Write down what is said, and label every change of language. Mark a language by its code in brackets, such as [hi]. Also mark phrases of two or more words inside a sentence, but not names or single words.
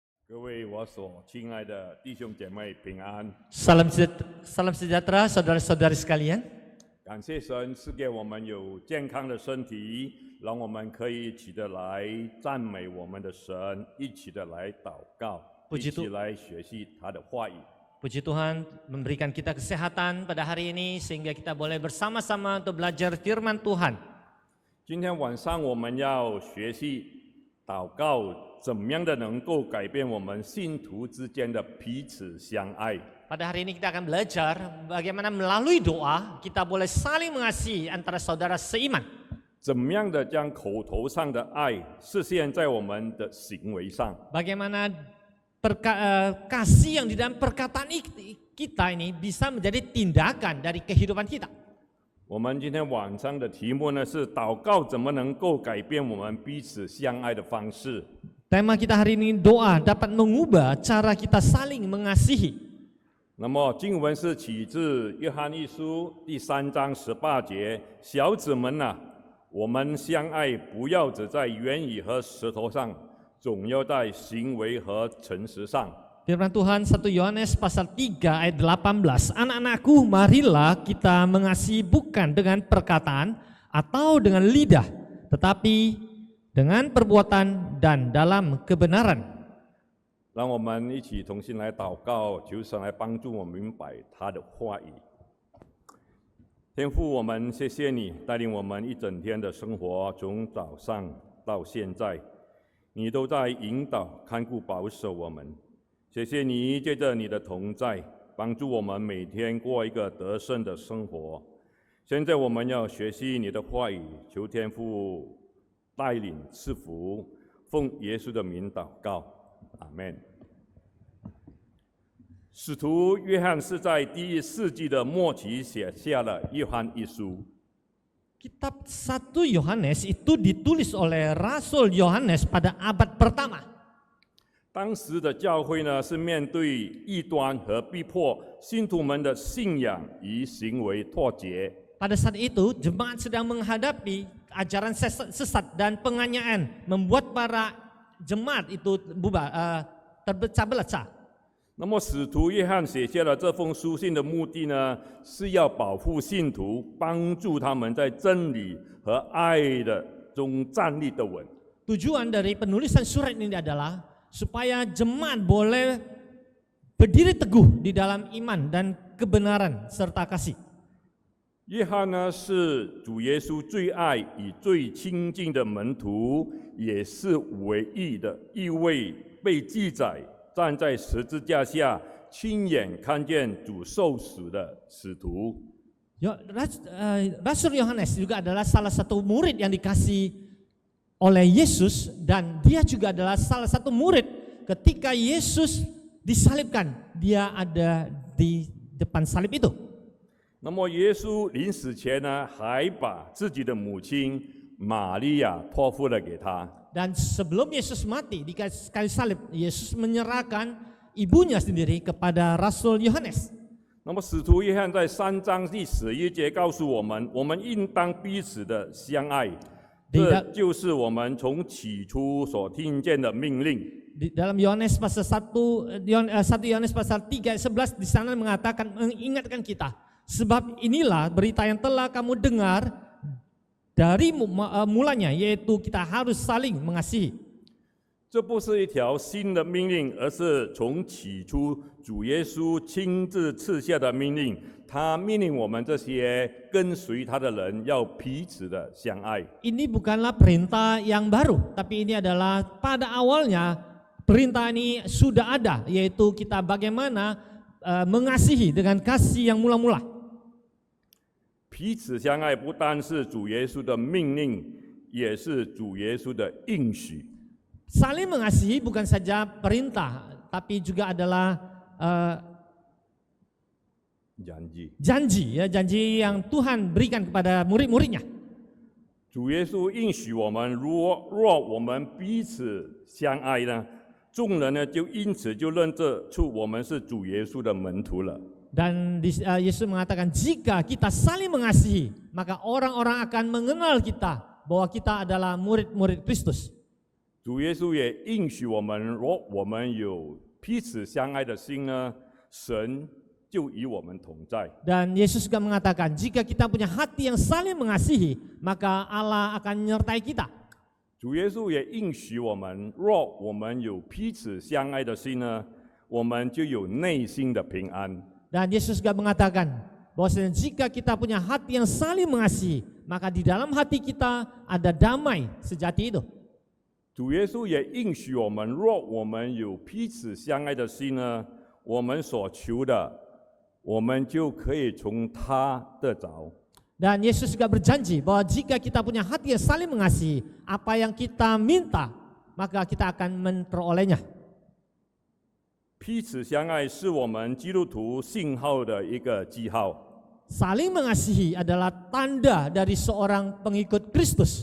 [zh] 各位我所亲爱的弟兄姐妹平安。 [id] Salam sejahtera saudara-saudari sekalian. [zh] 感谢神赐给我们有健康的身体，让我们可以一起的来赞美我们的神，一起的来祷告，一 Puji 起来学习他的话语。 [id] Puji Tuhan memberikan kita kesehatan pada hari ini sehingga kita boleh bersama-sama untuk belajar firman Tuhan. [zh] 今天晚上我们要学习祷告，怎么样的能够改变我们信徒之间的彼此相爱。 [id] Pada hari ini kita akan belajar bagaimana melalui doa kita boleh saling mengasihi antara saudara seiman. [zh] 怎么样的将口头上的爱实现在我们的行为上？ [id] Bagaimana kasih yang di dalam perkataan kita ini bisa menjadi tindakan dari kehidupan kita. [zh] 我们今天晚上的题目呢是祷告怎么能够改变我们彼此相爱的方式。 [id] Tema kita hari ini doa dapat mengubah cara kita saling mengasihi. [zh] 那么经文是起自约翰一书第3章18节，小子们啊，我们相爱不要只在言语和舌头上，总要在行为和诚实上。 [id] Firman Tuhan 1 Yohanes pasal 3 ayat 18. Anak-anakku, marilah kita mengasihi bukan dengan perkataan atau dengan lidah, tetapi dengan perbuatan dan dalam kebenaran. [zh] 让我们一起同心来祷告，求神来帮助我明白他的话语。天父，我们谢谢你带领我们一整天的生活，从早上到现在，你都在引导、看顾、保守我们。谢谢你借着你的同在，帮助我们每天过一个得胜的生活。现在我们要学习你的话语，求天父带领赐福，奉耶稣的名祷告，阿们。使徒约翰是在第1世纪的末期写下了约翰一书。 [id] Kitab 1 Yohanes itu ditulis oleh Rasul Yohanes pada abad pertama. [zh] 当时的教会呢，是面对异端和逼迫信徒们的信仰与行为脱节。 [id] Pada saat itu, jemaat sedang menghadapi ajaran sesat dan penganiayaan, membuat para jemaat itu terpecah belah. [zh] 那么，使徒约翰写下了这封书信的目的呢，是要保护信徒，帮助他们在真理和爱的中站立得稳。 [id] Tujuan dari penulisan surat ini adalah supaya jemaat boleh berdiri teguh di dalam iman dan kebenaran serta kasih. [zh] 约翰呢，是主耶稣最爱与最亲近的门徒，也是唯一的一位被记载站在十字架下亲眼看见主受死的使徒。 [id] Rasul Yohanes juga adalah salah satu murid yang dikasih oleh Yesus, dan dia juga adalah salah satu murid ketika Yesus disalibkan, dia ada di depan salib itu. [zh] 那么耶稣临死前呢，还把自己的母亲玛利亚托付了给他。 [id] Dan sebelum Yesus mati di kayu salib, Yesus menyerahkan ibunya sendiri kepada Rasul Yohanes. [zh] 那么使徒约翰在3章第11节告诉我们，我们应当彼此的相爱。这就是我们从起初所听见的命令。 [id] Di dalam Yohanes pasal 1 Yohanes pasal 3 ayat 11 di sana mengatakan, mengingatkan kita, sebab inilah berita yang telah kamu dengar dari mulanya, yaitu kita harus saling mengasihi. [zh] 这不是一条新的命令，而是从起初主耶稣亲自赐下的命令。他命令我们这些跟随他的人要彼此的相爱。 [id] Ini bukanlah perintah yang baru, tapi ini adalah pada awalnya perintah ini sudah ada, yaitu kita bagaimana mengasihi dengan kasih yang mula-mula. [zh] 彼此相爱不单是主耶稣的命令，也是主耶稣的应许。 [id] Saling mengasihi bukan saja perintah, tapi juga adalah janji yang Tuhan berikan kepada murid-muridnya. [zh] 主耶稣应许我们，若我们彼此相爱呢，众人呢就因此就认得出我们是主耶稣的门徒了。 [id] Dan Yesus mengatakan, jika kita saling mengasihi, maka orang-orang akan mengenal kita bahwa kita adalah murid-murid Kristus. [zh] 主耶稣也应许我们，若我们有彼此相爱的心呢，神就与我们同在。 [id] Dan Yesus juga mengatakan, jika kita punya hati yang saling mengasihi, maka Allah akan menyertai kita. [zh] 主耶稣也应许我们，若我们有彼此相爱的心呢，我们就有内心的平安。 [id] Dan Yesus juga mengatakan, bahwasanya jika kita punya hati yang saling mengasihi, maka di dalam hati kita ada damai sejati itu. [zh] 主耶稣也应许我们，若我们有彼此相爱的心呢，我们所求的，我们就可以从他得着。 [id] Dan Yesus juga berjanji bahwa jika kita punya hati yang saling mengasihi, apa yang kita minta, maka kita akan memperolehnya. [zh] 彼此相爱是我们基督徒信号的一个记号。 [id] Saling mengasihi adalah tanda dari seorang pengikut Kristus.